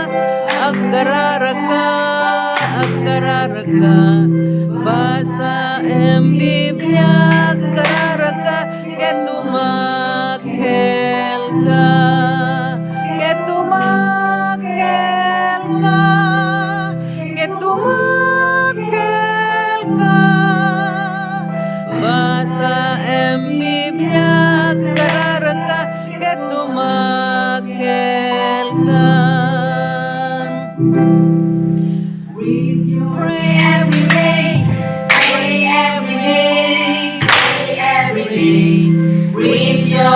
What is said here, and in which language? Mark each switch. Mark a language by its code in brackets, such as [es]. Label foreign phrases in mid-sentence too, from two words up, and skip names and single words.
[ilo] akararaka basa Biblia kararaka ket dumakel ka ket dumakel ka ket dumakel ka basa Biblia kararaka ket dumakel ka [en] pray every day pray every day pray every day read